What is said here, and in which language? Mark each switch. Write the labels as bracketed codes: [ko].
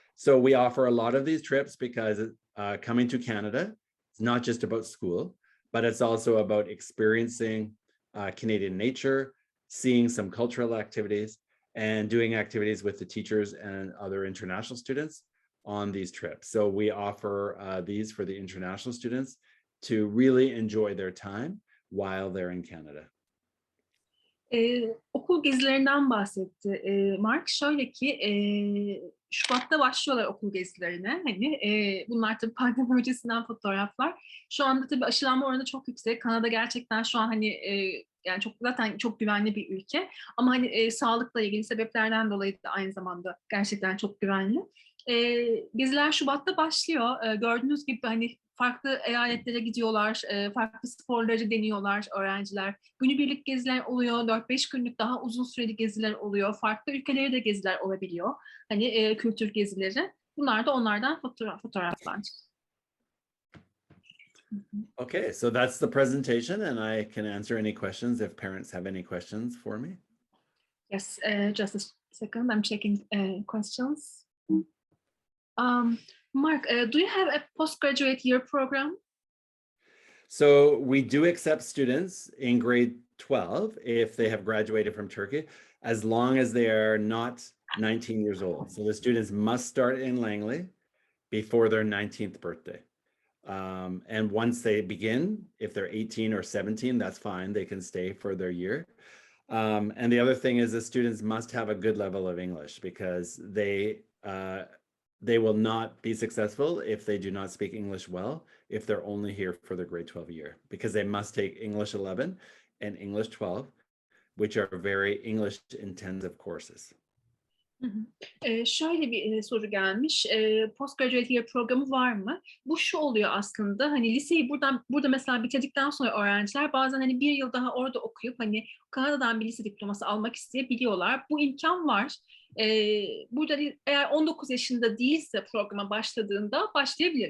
[en] So we offer a lot of these trips because coming to Canada, it's not just about school, but it's also about experiencing Canadian nature, seeing some cultural activities, and doing activities with the teachers and other international students on these trips. So we offer these for the international students to really enjoy their time while they're in Canada. [tr] Okul gezilerinden bahsetti Mark. Şöyle ki Şubat'ta başlıyorlar okul gezilerine. Hani bunlar tabii pandemi öncesinden fotoğraflar. Şu anda tabii aşılanma oranı çok yüksek. Kanada gerçekten şu an hani yani zaten çok güvenli bir ülke. Ama hani sağlıkla ilgili sebeplerden dolayı da aynı zamanda gerçekten çok güvenli. Geziler Şubat'ta başlıyor. Gördüğünüz gibi hani farklı eyaletlere gidiyorlar, farklı sporları deniyorlar öğrenciler. Günübirlik geziler oluyor, 4-5 günlük daha uzun süreli geziler oluyor. Farklı ülkelere de geziler olabiliyor. Hani kültür gezileri. Bunlar da onlardan fotoğraflar. [en] Okay, so that's the presentation, and I can answer any questions if parents have any questions for me. Yes, just a second. I'm checking questions. Mark, do you have a postgraduate year program? So we do accept students in grade 12 if they have graduated from Turkey, as long as they are not 19 years old. So the students must start in Langley before their 19th birthday. And once they begin, if they're 18 or 17, that's fine. They can stay for their year. And the other thing is the students must have a good level of English, because they will not be successful if they do not speak English well, if they're only here for their grade 12 year, because they must take English 11 and English 12, which are very English intensive courses. [tr] Hı hı. Şöyle bir soru gelmiş. Postgraduate year programı var mı? Bu şu oluyor aslında. Hani liseyi burada mesela bitirdikten sonra öğrenciler bazen hani bir yıl daha orada okuyup hani Kanada'dan bir lise diploması almak isteyebiliyorlar. Bu imkan var. Burada eğer 19 yaşında değilse programa başladığında başlayabilir.